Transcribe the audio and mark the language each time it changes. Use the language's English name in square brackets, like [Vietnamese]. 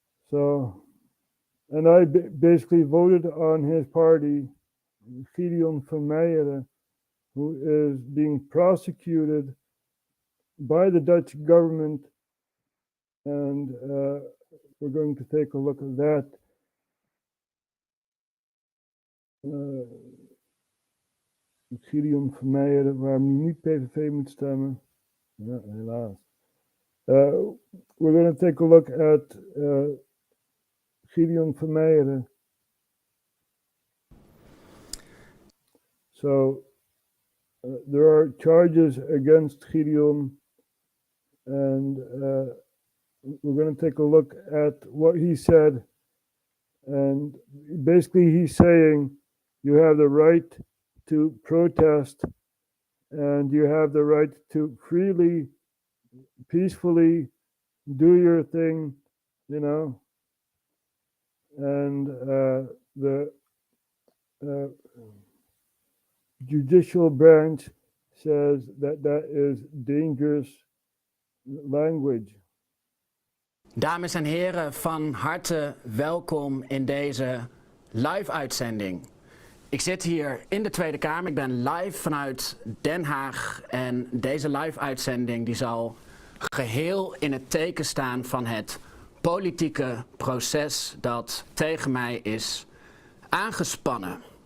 [English] So, and I basically voted on his party, Gideon van Meijeren, who is being prosecuted by the Dutch government. And we're going to take a look at that. [Dutch] Gideon van Meijeren, waarom hij niet PVV moet stemmen. Ja, helaas. [English] We're going to take a look at Gideon van Meijeren. So there are charges against Gideon, and we're going to take a look at what he said. And basically he's saying you have the right to protest, and you have the right to freely, peacefully do your thing, you know. And the judicial branch says that that is dangerous language. [Dutch] Dames en heren, van harte welkom in deze live-uitzending. Ik zit hier in de Tweede Kamer, ik ben live vanuit Den Haag en deze live-uitzending die zal geheel in het teken staan van het politieke proces dat tegen mij is aangespannen.